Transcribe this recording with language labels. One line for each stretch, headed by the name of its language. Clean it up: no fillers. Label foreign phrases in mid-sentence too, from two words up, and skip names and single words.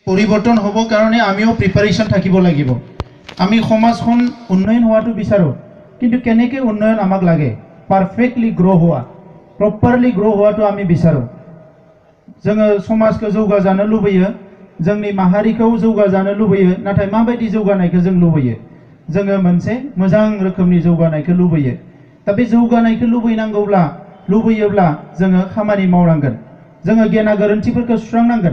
Assamese: পৰিৱৰ্তন হ'ব কাৰণে আমিও প্ৰিপাৰেশ্যন থাকিব লাগিব। আমি সমাজখন উন্নয়ন হোৱাটো বিচাৰোঁ, কিন্তু কেনেকৈ উন্নয়ন আমাক লাগে?
English: perfectly grow'
Assamese: হোৱা,
English: properly grow'
Assamese: হোৱাটো আমি বিচাৰোঁ।
Bodo: जोङो समाजखौ जौगाजानो लुबैयो, जोंनि माहारिखौ जौगाजानो लुबैयो, नाथाय माबायदि जौगानायखौ जों लुबैयो? जोङो मोनसे मोजां रोखोमनि जौगानायखौ लुबैयो। दा बे जौगानायखौ लुबैयोब्ला जोङो खामानि मावनांगोन, जोङो गेना गोरोन्थिफोरखौ सुस्रांनांगोन।